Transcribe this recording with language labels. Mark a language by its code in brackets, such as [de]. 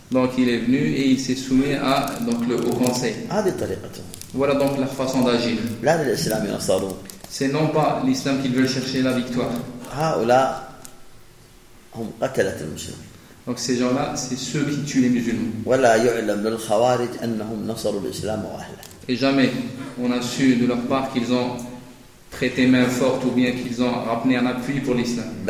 [fr] Donc il est venu et il s'est soumis à donc le haut conseil. [ar] هذه طريقته. [fr] Voilà donc la façon d'agir. [ar] لا للإسلام ينصرون. [fr] C'est non pas l'islam qu'ils veulent chercher la victoire. [ar] هؤلاء هم قتلة المسلمين. [fr] Donc ces gens-là, c'est ceux qui tuent les musulmans. [ar] ولا يعلم للخوارج أنهم نصروا الإسلام وأهله. [fr] Et jamais on a su de leur part qu'ils ont prêter main forte ou bien qu'ils ont ramené un appui pour l'islam.